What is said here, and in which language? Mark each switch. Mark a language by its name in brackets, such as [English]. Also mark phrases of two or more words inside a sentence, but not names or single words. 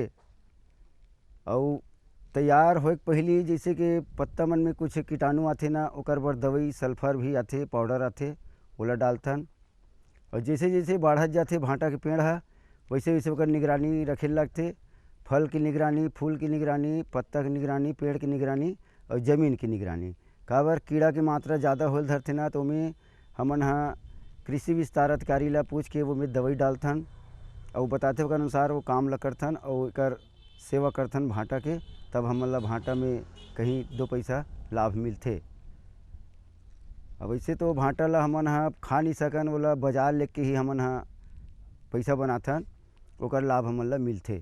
[Chhattisgarhi] और तैयार होए के पहली जैसे कि पत्ता मन में कुछ कीटाणु आथे ना, ओकर बर दवाई सल्फर भी आथे, पाउडर आथे, ओला डालथन। और जैसे जैसे बढ़त जाते भाटा के पेड़ है वैसे वैसे ओकर निगरानी रखे लगते। फल की निगरानी, फूल की निगरानी, पत्ता की निगरानी, पेड़ की निगरानी और ज़मीन की निगरानी। काबर कीड़ा की मात्रा ज़्यादा होल धरथे ना, तो ओमें हमन हा कृषि विस्तार अधिकारी ला पूछ के वो में दवाई डालथन और बताते ओकर अनुसार वो काम ला करथन और एकर सेवा करथन भाटा के। तब हमन ला भाटा में कहीं 2 पैसा लाभ मिलथे। अब वैसे तो भाटा ला हमन हा खा नहीं सकन, ओला बाजार लेके ही हमन हा पैसा बनाथन, ओकर लाभ हमन ला मिलथे।